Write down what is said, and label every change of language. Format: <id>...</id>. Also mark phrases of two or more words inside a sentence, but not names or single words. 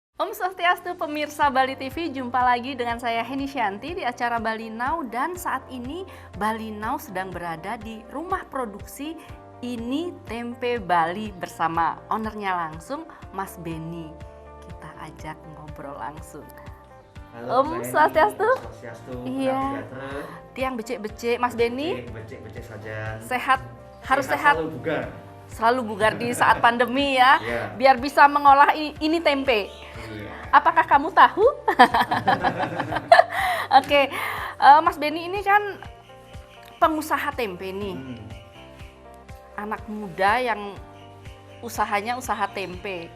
<id>Om Swastiastu pemirsa Bali TV, jumpa lagi dengan saya Heni Shanti di acara Bali Now, dan saat ini Bali Now sedang berada di rumah produksi Ini Tempe Bali bersama ownernya langsung, Mas Benny. Kita ajak ngobrol langsung. Halo, Om Swastiastu. Iya.</id> <ban>Tiang becek-becek, Mas Benny.</ban> <id>Becek-becek saja. Sehat, harus sehat. Selalu bugar. Selalu bugar di saat pandemi ya, Iya. biar bisa mengolah ini tempe. Iya. Apakah kamu tahu? Oke, Mas Benny ini kan pengusaha tempe nih, anak muda yang usahanya usaha tempe.</id>